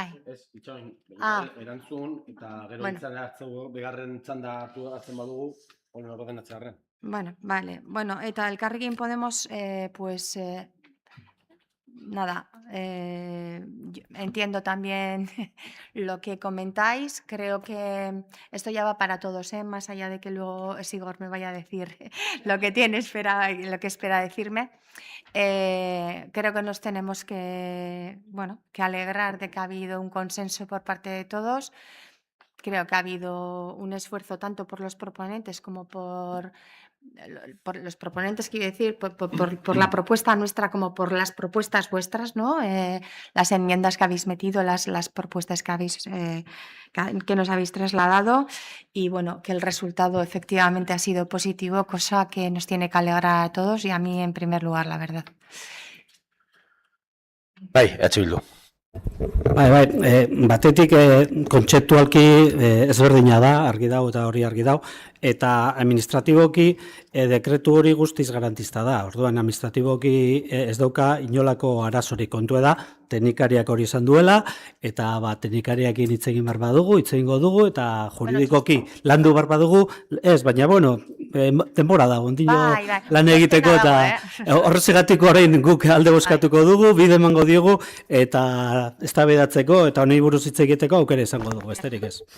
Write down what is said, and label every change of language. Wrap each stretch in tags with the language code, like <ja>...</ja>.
<eu>Ez, itxoin, erantzun, eta gero begarren txanda hartzen badugu, honen ordenatzearen.</eu> <es>Bueno, vale. Bueno, eta Elkarrekin Podemos, pues... Nada, entiendo también lo que comentáis. Creo que esto ya va para todos, más allá de que luego Sigor me vaya a decir lo que espera decirme. Creo que nos tenemos que alegrar de que ha habido un consenso por parte de todos. Creo que ha habido un esfuerzo tanto por los proponentes como por los proponentes, quiero decir, por la propuesta nuestra como por las propuestas vuestras, ¿no? Las enmiendas que habéis metido, las propuestas que nos habéis trasladado, y bueno, que el resultado efectivamente ha sido positivo, cosa que nos tiene que alegrar a todos y a mí en primer lugar, la verdad.</es> <eu>Bai, Bildu. Bai, batetik kontzeptualki ezberdina da, argi dau eta hori argi dau, eta administratiboki dekretu hori guztiz garantista da. Orduan, administratiboki ez dauka inolako arazorik, kontua da, teknikariak hori izan duela, eta teknikariakin hitz egin behar badugu, hitz egingo dugu, eta juridikoki landu behar badugu, ez, baina, bueno, denbora da, ondino lan egiteko, eta horrezegatiko orain guk alde bozkatuko dugu, bide emango diogu, eta eztabaidatzeko eta honei buruz hitz egiteko aukera izango dugu, besterik ez.</eu>